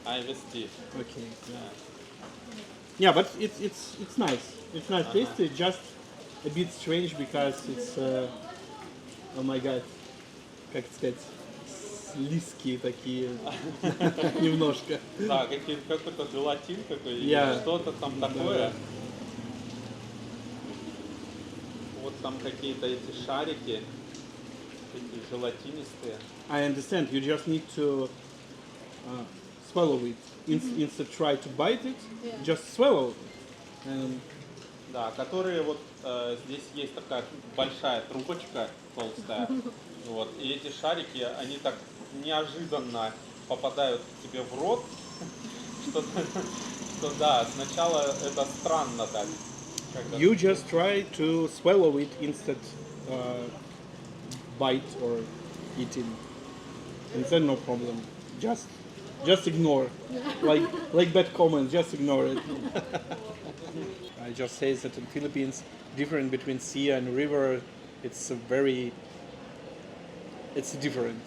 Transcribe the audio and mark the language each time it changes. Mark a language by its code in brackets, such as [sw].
[en] I with tea. Okay. Yeah, but it's nice. It's nice tasty. Just a bit strange because it's oh my god, [ru] как сказать, слизкие такие немножко. Да, какой-то желатин какой, или [en] Yeah. [ru] что-то там Да, такое. да. Вот там какие-то эти шарики, такие желатинистые. [en] I understand. You just need to swallow it. Instead try to bite it, just swallow. And [ru] Да, которые вот здесь есть такая большая трубочка толстая, вот, и эти шарики, они так неожиданно попадают к тебе в рот, что, что да, сначала это странно так. Когда [en] you just try to swallow it instead bite or eating. And then no problem. Just ignore. Like bad comments, just ignore it. I just say that in Philippines, different between sea and river, it's different.